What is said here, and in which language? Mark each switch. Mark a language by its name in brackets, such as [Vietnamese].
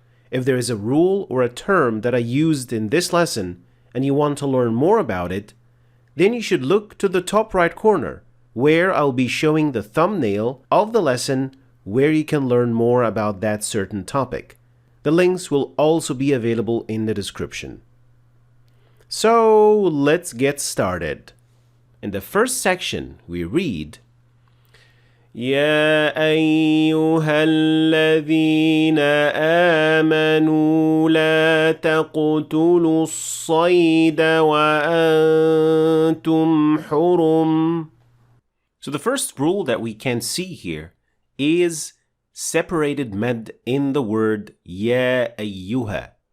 [English] If there is a rule or a term that I used in this lesson and you want to learn more about it, then you should look to the top right corner where I'll be showing the thumbnail of the lesson where you can learn more about that certain topic. The links will also be available in the description. So let's get started. In the first section, we read, [Arabic] يا أيها الذين آمنوا لا تقتلوا الصيد وأنتم حرم. [English] So the first rule that we can see here is separated med in the word يا أيها.